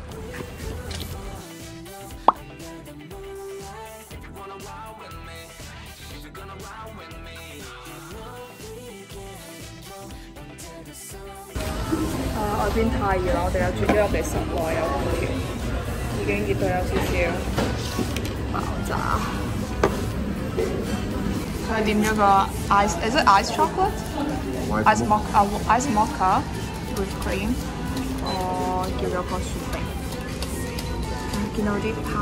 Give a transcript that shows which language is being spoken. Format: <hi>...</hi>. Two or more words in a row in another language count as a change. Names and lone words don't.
<yue>外邊太熱啦，我哋又轉咗入嚟室內有空調，已經熱到有少少爆炸。佢點咗個</yue> <en>ice，is it ice chocolate？ice mocha with cream。</en> <yue>我叫咗個雪碧。見到啲泡</yue>